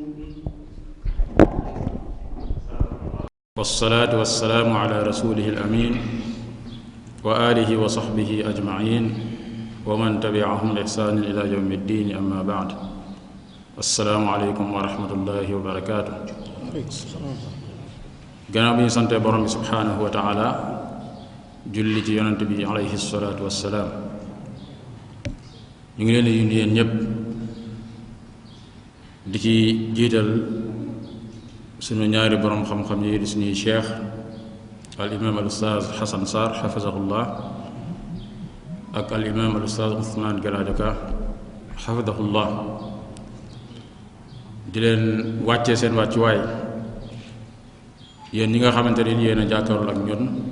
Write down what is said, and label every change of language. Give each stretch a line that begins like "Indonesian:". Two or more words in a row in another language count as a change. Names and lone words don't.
Arabic: والصلاة والسلام على رسوله الأمين وآله وصحبه أجمعين ومن تبعهم بإحسان إلى يوم الدين، أما بعد. السلام عليكم ورحمة الله وبركاته.
Wolof: gannaaw bi ñu sante borom bi
Arabic: سبحانه وتعالى
Wolof: julli ci yonent bi
Arabic: عليه الصلاة والسلام,
Wolof: ñu ngi leen di nuyu yéen ñëpp di ci jiital sunu ñaari borom xam-xam yi di suñuy cheikh
Arabic: الإمام الأستاذ
Wolof: Xasan Sarr xafizahullah ak
Arabic: الإمام الأستاذ
Wolof: Ousmane Galadio Ka xafidahullah, di leen wàccee seen wàccuwaay yéen ñi nga xamante ne yéen a jàkkaarloo ak ñun.